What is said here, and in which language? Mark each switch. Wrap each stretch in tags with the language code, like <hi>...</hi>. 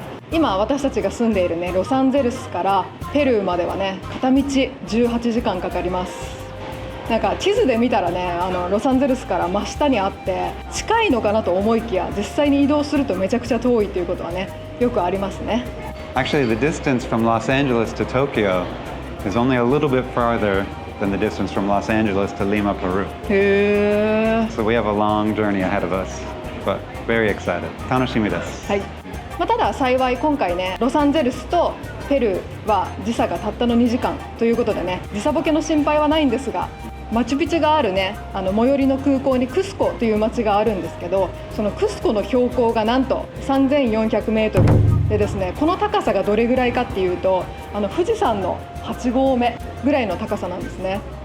<ja>今私たちが住んでいるねロサンゼルスからペルーまではね片道18時間かかります。なんか地図で見たらねロサンゼルスから真下にあって近いのかなと思いきや実際に移動するとめちゃくちゃ遠いということはねよくありますね。</ja> <en>Actually, the distance from Los Angeles to Tokyo is only a little bit farther than the distance from Los Angeles to Lima, Peru. へー。 So we have a long journey ahead of us, but very excited.</en> <ja>楽しみです。はい。ただ幸い今回ねロサンゼルスとペルーは時差がたったの2時間ということでね時差ボケの心配はないんですが、マチュピチュがあるね最寄りの空港にクスコという町があるんですけど、そのクスコの標高がなんと3400メートルでですね、この高さがどれぐらいかっていうと富士山の8合目ぐらいの高さなんですね。</ja>